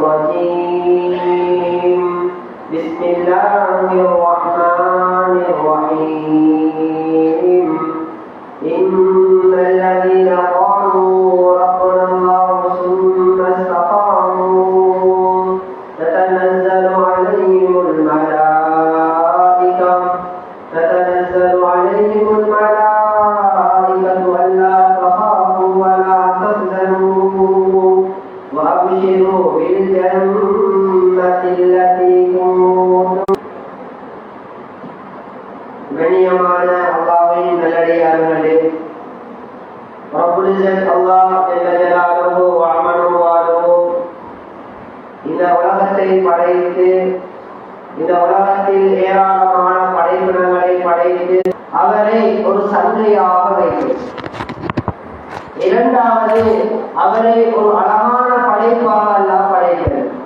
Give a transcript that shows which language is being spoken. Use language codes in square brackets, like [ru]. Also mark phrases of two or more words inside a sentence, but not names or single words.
[ar] الرجيم بسم الله الرحمن الرحيم إن الذين قالوا ربنا الله ثم استقاموا تتنزل عليهم الملائكة ألا تخافوا ولا تحزنوا وأبشروا بالجنة التي كنتم [ta] கண்ணியமான அல்லாஹ்வின் நல்லடியார்களே, [ar] رب العزة الله جل جلاله وعم نواله [ta] இந்த உலகத்தை படைத்து இந்த உலகத்தில் ஏராளமான படைப்பினங்களை படைத்து அவரை ஒரு சந்தையாக வைத்து, இரண்டாவது அவரை ஒரு அழகான படைப்பாக அல்லாஹ் படைக்கிறது,